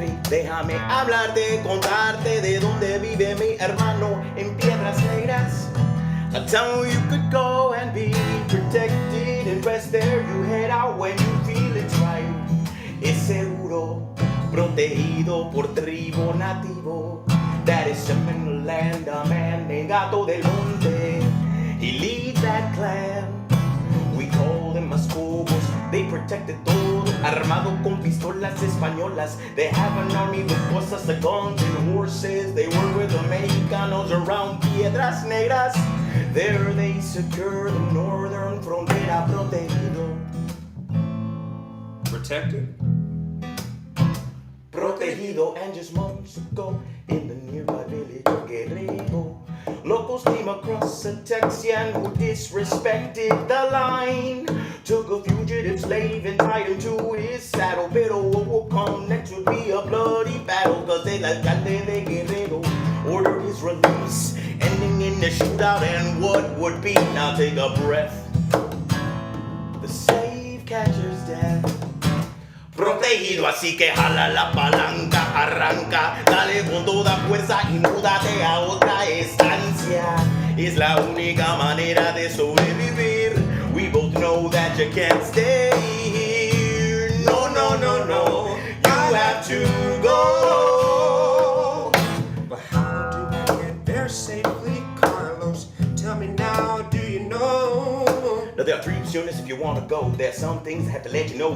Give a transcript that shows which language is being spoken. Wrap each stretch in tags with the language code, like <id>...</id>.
<es>Déjame hablarte, contarte de dónde vive mi hermano en Piedras Negras.</es> <en>A town you could go and be protected and rest there. You head out when you feel it's right.</en> <es>Es seguro, protegido por tribu nativo.</es> <en>That is up in the land, a man named Gato del Monte. He leads that clan. We call them Mascobos. They protected</en> <es>todo, armado con pistolas españolas.</es> <en>They have an army with</en> <es>cosas</es> <en>like guns and horses. They work with the Mexicanos around Piedras Negras. There they secure the northern</en> <es>frontera protegido.</es> <en>Protected?</en> <es>Protegido,</es> <en>and just months ago in the nearby village of Guerrero, locals came across a Texian who disrespected the line. Took a fugitive slave and tied him to his saddle.</en> <es>Pero</es> <en>what will come next would be a bloody battle, cause</en> <es>el alcalde de Guerrero</es> <en>ordered his release, ending in a shootout and what would be, now take a breath, the slave catcher's death.</en> <es>Protegido, así que jala la palanca, arranca, dale con toda fuerza y múdate a otra estancia. Es la única manera de sobrevivir.</es> <en>We both know that you can't stay here. No, no, no, no, you have to go. But how do I get there safely, Carlos? Tell me now, do you know? Now there are three options if you want to go. There are some things I have to let you know.</en>